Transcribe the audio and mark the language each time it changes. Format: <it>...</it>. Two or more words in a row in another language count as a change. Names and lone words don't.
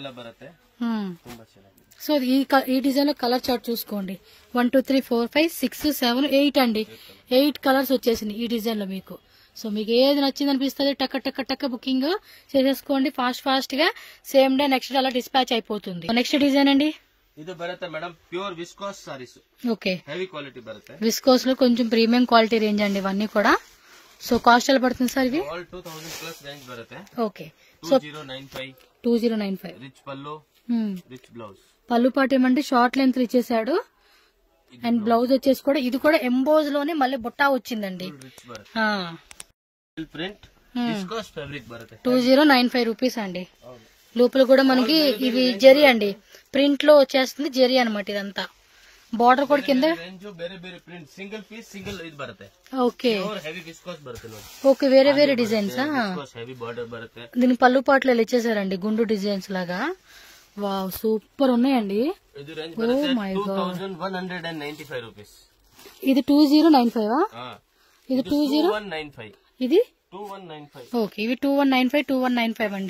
<te>సో ఈ డిజైన్ లో</te> <en>colour chart</en> <te>చూసుకోండి. 1 2 3 4 5 6 7 8 అండి. 8 కలర్స్ వచ్చేసింది ఈ డిజైన్ లో మీకు. సో మీకు ఏది నచ్చింది అనిపిస్తుంది టక్క టక్క టక్క బుకింగ్ చేసేసుకోండి. ఫాస్ట్ గా</te> <en>same day next day</en> <te>అలా డిస్పాచ్ అయిపోతుంది.</te> <en>next design</en> <te>అండి.</te> <kn>ಇದು ಬರುತ್ತೆ ಮೇಡಮ್</kn> <en>pure viscose sarees.</en> <te>ఓకే,</te> <en>heavy quality</en> <kn>ಬರುತ್ತೆ.</kn> <te>విస్కోస్ లో కొంచెం</te> <en>premium quality range</en> <te>అండి ఇవన్నీ కూడా. సో కాస్ట్ ఎలా పడుతుంది సార్ ఇవి?</te> <en>all 2000 plus range</en> <kn>ಬರುತ್ತೆ.</kn> <en>okay, so 2095 rich pallu, rich blouse.</en> <te>పళ్ళు పాటు ఏమంటే</te> <en>short length</en> <te>ఇచ్చేసాడు. అండ్ బ్లౌజ్ వచ్చేసి కూడా ఇది కూడా ఎంబోజ్ లోనే మళ్ళీ బుట్టా వచ్చిందండి.</te> <kn>రిచ్ బರುತ್ತೆ.</kn> <en>print viscose fabric</en> <kn>బರುತ್ತೆ.</kn> <te>2095 రూపీస్ అండి. లోపల కూడా మనకి ఇది జరీ అండి. ప్రింట్ లో వచ్చేస్తుంది జరీ అనమాట. ఇదంతా బార్డర్ కూడా కింద</te> <kn>ಬೇರೆ ಬೇರೆ ಪ್ರಿಂಟ್</kn> <en>single piece single</en> <kn>ಇದು ಬರುತ್ತೆ.</kn> <te>ఓకే</te> <en>heavy viscose</en> <kn>ಬರುತ್ತೆ ನೋಡಿ.</kn> <te>ఓకే, వేరే వేరే డిజైన్స్.</te> <en>heavy border</en> <kn>బರುತ್ತೆ.</kn> <te>దీని పళ్ళు పాటలు ఇచ్చేసారండి గుండు డిజైన్స్ లాగా. వావ్, సూపర్ ఉన్నాయండి.</te> <kn>ఇది రేంజ్ బರುತ್ತೆ 2195 రూపీస్.</kn> <te>ఇది 2095 ఇది 2195 ఇది 2195. ఓకే, ఇవి 2195 అండి.</te>